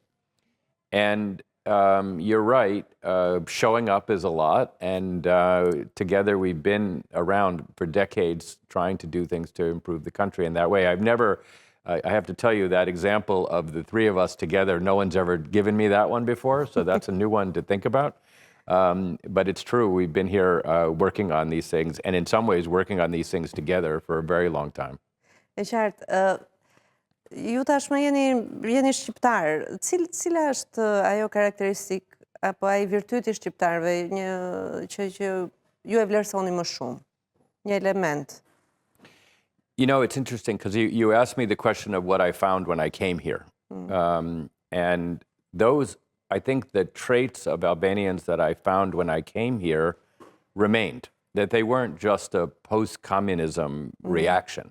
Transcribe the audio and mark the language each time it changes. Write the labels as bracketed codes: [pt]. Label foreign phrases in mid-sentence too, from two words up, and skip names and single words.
[en] And you're right, showing up is a lot, and together we've been around for decades trying to do things to improve the country in that way. I have to tell you, that example of the three of us together, no one's ever given me that one before, so that's a new one to think about. But it's true, we've been here working on these things, and in some ways working on these things together for a very long time. [sq] E qartë, ju tashmë jeni shqiptar. Cila është ajo karakteristik apo ai virtyti shqiptarëve që ju e vlerësoni më shumë? Një element. [en] You know, it's interesting because you asked me the question of what I found when I came here. And those, I think the traits of Albanians that I found when I came here remained, that they weren't just a post-communism reaction.